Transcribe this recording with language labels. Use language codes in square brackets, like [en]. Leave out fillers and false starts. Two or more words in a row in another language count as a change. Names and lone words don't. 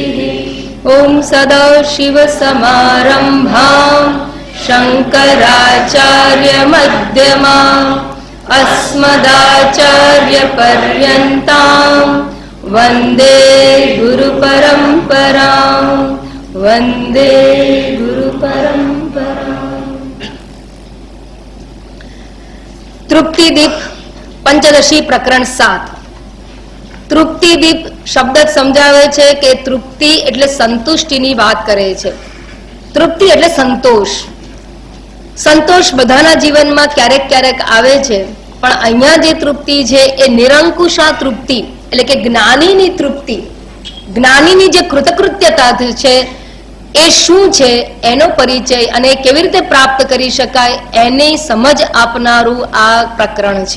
[sa] ओम सदाशिव समारंभां शंकराचार्य मध्यमाम् अस्मदाचार्य पर्यन्तां वंदे गुरु परंपरां वंदे गुरु परंपरां। [gu] તૃપ્તિદીપ પંચદશી પ્રકરણ 7। તૃપ્તિદીપ શબ્દ સમજાવે છે કે તૃપ્તિ એટલે સંતુષ્ટિની વાત કરે છે। તૃપ્તિ એટલે સંતોષ। સંતોષ બધાના जीवનમાં ક્યારેક ક્યારેક આવે છે, પણ અહીંયા જે તૃપ્તિ છે એ નિરંકુશા તૃપ્તિ એટલે કે જ્ઞાનીની તૃપ્તિ, જ્ઞાનીની જે કૃતકૃત્યતા છે એ શું છે એનો પરિચય અને કેવી રીતે પ્રાપ્ત કરી શકાય એની સમજ આપનારું આ પ્રકરણ છે।